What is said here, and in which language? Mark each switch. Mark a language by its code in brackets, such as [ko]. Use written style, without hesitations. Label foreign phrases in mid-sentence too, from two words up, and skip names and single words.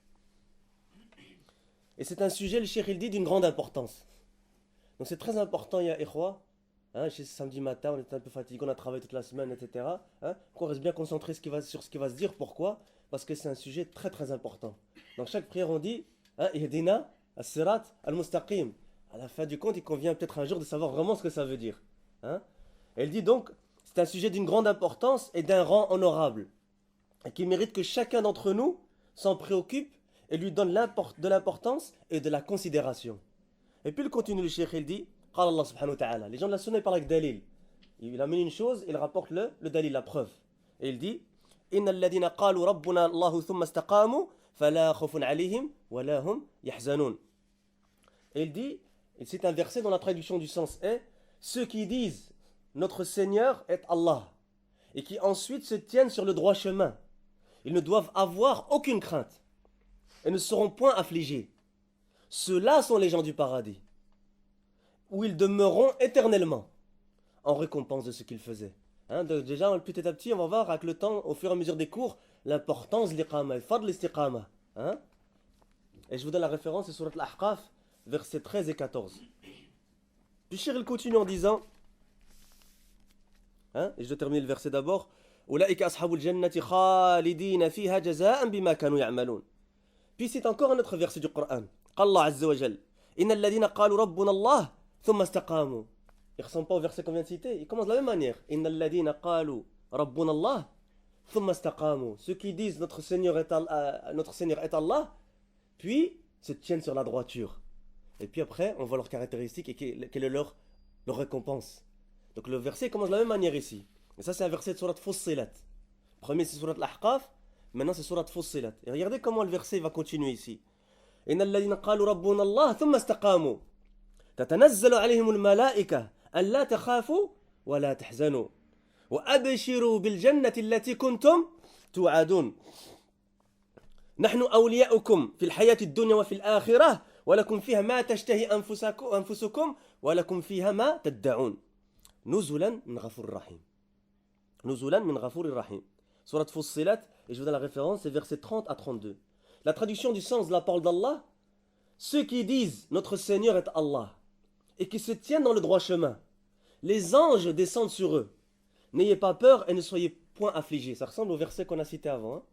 [fr] Et c'est un sujet, le cheikh il dit, d'une grande importance. Donc c'est très important, [ar] يا إخوة. [fr] Samedi matin, on était un peu fatigué, on a travaillé toute la semaine, etc. On reste bien concentré sur ce qui va se dire. Pourquoi? Parce que c'est un sujet très très important. Dans chaque prière, on dit [ar] اهدنا الصراط المستقيم. [fr] À la fin du compte, il convient peut-être un jour de savoir vraiment ce que ça veut dire. Elle dit donc, c'est un sujet d'une grande importance et d'un rang honorable, et qui mérite que chacun d'entre nous s'en préoccupe et lui donne de l'importance et de la considération. Et puis il continue, le cheikh, il dit, [ar] قال الله سبحانه وتعالى. [fr] Les gens de la sunna, ils parlent avec dalil. Il amène une chose, il rapporte le dalil, la preuve. Et il dit, [ar] إن الذين قالوا ربنا الله ثم استقاموا فلا خوف عليهم ولا هم يحزنون. [fr] Et il dit, et c'est un verset dont la traduction du sens est ceux qui disent notre Seigneur est Allah et qui ensuite se tiennent sur le droit chemin, ils ne doivent avoir aucune crainte et ne seront point affligés. Ceux-là sont les gens du paradis où ils demeureront éternellement en récompense de ce qu'ils faisaient. Déjà petit à petit on va voir avec le temps, au fur et à mesure des cours, l'importance de l'istiqama, le fadl l'istiqama. Et je vous donne la référence, c'est surat al-Ahqaf, versets 13 et 14. Puis Cheikh il continue en disant, et je vais terminer le verset d'abord, [ar] أولئك أصحاب الجنة خالدين فيها جزاء بما كانوا يعملون. [fr] Puis c'est encore un autre verset du Coran. [ar] الله عز وجل إن الذين قالوا ربنا الله ثم استقاموا. [fr] Il ne ressemble pas au verset qu'on vient de citer, il commence de la même manière. [ar] إن الذين قالوا ربنا الله ثم استقاموا. [fr] Ceux qui disent notre Seigneur est Allah, puis se tiennent sur la droiture. Et puis après, on voit leurs caractéristiques et quelle est leur récompense. Donc le verset commence de la même manière ici. Et ça, c'est un verset de surat Fussilat. Premier, c'est surat Al-Ahqaf. Maintenant, c'est surat Fussilat. Et regardez comment le verset va continuer ici. [ar] إن الذين قالوا ربنا الله ثم استقاموا. تتنزل عليهم الملائكة ألا تخافوا ولا تحزنوا. وأبشروا بالجنة التي كنتم توعدون. نحن أولياؤكم في الحياة الدنيا وفي الآخرة. ولكم فيها ما تشتهي أنفسكم ولكم فيها ما تدعون نزلا من غفور رحيم نزلا من غفور رحيم [fr] Surat Fussilat, et je vous donne la référence, c'est versets 30 à 32. La traduction du sens de la parole d'Allah, ceux qui disent notre Seigneur est Allah et qui se tiennent dans le droit chemin, les anges descendent sur eux. N'ayez pas peur et ne soyez point affligés. Ça ressemble au verset qu'on a cité avant, hein?